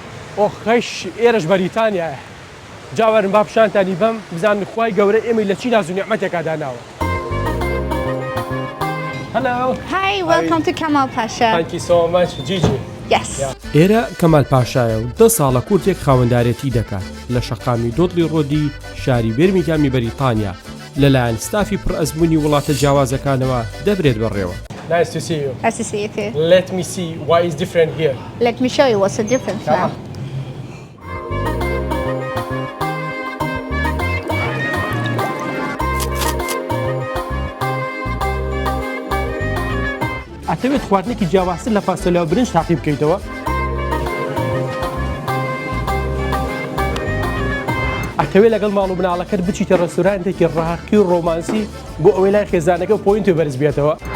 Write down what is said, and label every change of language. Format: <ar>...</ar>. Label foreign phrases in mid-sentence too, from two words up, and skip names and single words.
<ckb>ئۆخەش ئێرەش بەریتانیایە جاوەرن با پیشانتانی بەم بزانن خوای گەورە ئێمەی لە چی ناز و نیعمەتێکا داناوە.</ckb> <en>Hello. Hi, welcome to Kamal Pasha. Thank you so much, Gigi. Yes.</en> <ckb>ئێرە کەمال پاشایە و 10 ساڵە کورتێک خاوەندارێتی دەکات لە شەقامی دۆڵی ڕۆدی شاری بێرمیگامی بەریتانیا لەلایەن ستافی پڕئەزموونی وڵاتە جیاوازەکانەوە دەبرێت بەڕێوە.</ckb> <en>Nice to see you. Nice to see you too. Let me see what is different here. Let me show you what's the difference now.</en> <ckb>ئەتەوێت خواردنێکی جیاوازتر لە فاستۆلیا و برنج تاقی بکەیتەوە؟ ئەتەوێت لەگەڵ ماڵ و بناڵەکەت بچیتە ڕێستۆرانتێکی ڕاقی و ڕۆمانسی بۆ ئەوەی لای خێزانەکە و پۆینت و بەرز بێتەوە.</ckb>